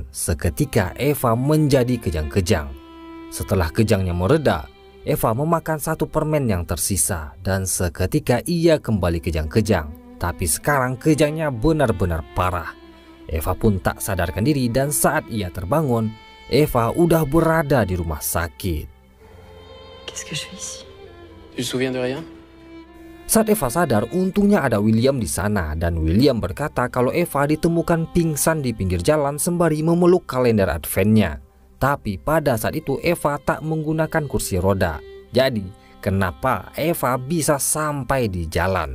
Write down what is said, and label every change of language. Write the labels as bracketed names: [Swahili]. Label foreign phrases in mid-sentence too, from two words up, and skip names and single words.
[Indonesian] Seketika Eva menjadi kejang-kejang. Setelah kejangnya mereda, Eva memakan satu permen yang tersisa. Dan seketika ia kembali kejang-kejang. Tapi sekarang kejangnya benar-benar parah. Eva pun tak sadarkan diri dan saat ia terbangun, Eva udah berada di rumah sakit. [French] Qu'est-ce que je fais ici? Tu te souviens de rien? [Indonesian] Saat Eva sadar, untungnya ada William di sana dan William berkata kalau Eva ditemukan pingsan di pinggir jalan sembari memeluk kalender Adventnya. Tapi pada saat itu Eva tak menggunakan kursi roda. Jadi, kenapa Eva bisa sampai di jalan?